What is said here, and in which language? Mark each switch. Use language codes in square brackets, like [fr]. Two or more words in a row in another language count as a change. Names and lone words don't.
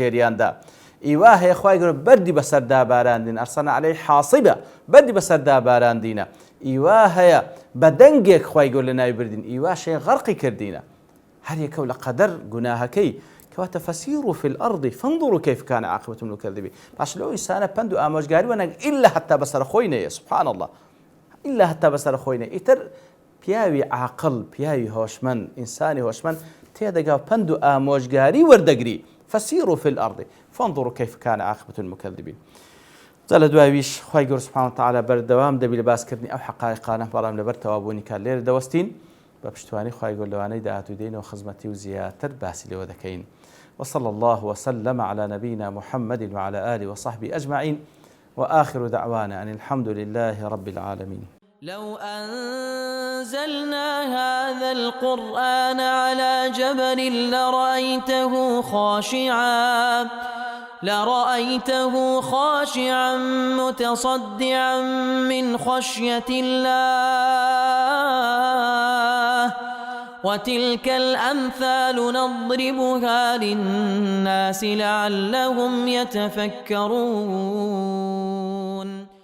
[ckb] ژێریاندا ئیوا هەیە خوای گەورە بەردی بەسەردا باراندین [ar] ئەرسەلنا عەلەیهی حاصیبە [ckb] بەردی بەسەردا باراندینە ئیوا هەیە بە دەنگێک خوای گەورە لەناوی بردین ئیواشەیە غەرقی کردینە هەر یەکەو لە قەدەر گوناهەکەی کەواتە [ar] فەسیروا فی الأرض فانظروا کەیف کان عاقبەة المکذبین [ckb] باش لەو ئینسانە پند و ئامۆژگاری وەنەک ئیلا هەتا بەسەر خۆی نەیە [ar] سبحان الله [ckb] ئیلا هەتا بەسەر خۆی نەیە ئیتر پیاوی عاقل پیاوی هۆشمەند ئینسانی هۆشمەند تێدەگا پند و ئامۆژگاری وەردەگری [ar] فسيروا في الأرض فانظروا كيف كان عاقبة المكذبين [ckb] زال دواويش خوای گەورە [ar] سبحانه وتعالى [ckb] بەردەوام دەبی لە باسکردنی ئەو حقایقانە بەڵام لەبەر تەوابوونی کار لێرە دەوەستین بە پشتوانی خوای گەورە لەوانەی داهاتوو دێنەوە خزمەتی و زیاتر باسی لێوە دەکەین [ar] وصلى الله وسلم على نبينا محمد وعلى آله وصحبه أجمعين وآخر دعوانا أن الحمد لله رب العالمين لو أنزلنا هذا القرآن على جبل لرأيته خاشعا متصدعا من خشية الله وتلك الأمثال نضربها للناس لعلهم يتفكرون